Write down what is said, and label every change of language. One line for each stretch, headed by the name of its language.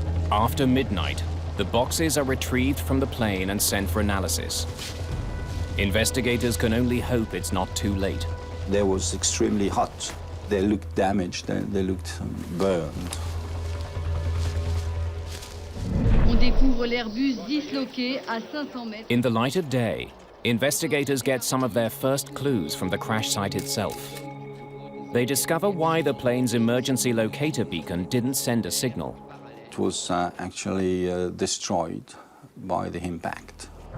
English: After midnight, the boxes are retrieved from the plane and sent for analysis. Investigators can only hope it's not too late. They was extremely hot. They looked damaged, they looked burned.
French: On découvre l'Airbus disloqué à 500 mètres.
English: In the light of day, investigators get some of their first clues from the crash site itself. They discover why the plane's emergency locator beacon didn't send a signal. It was actually destroyed by the impact.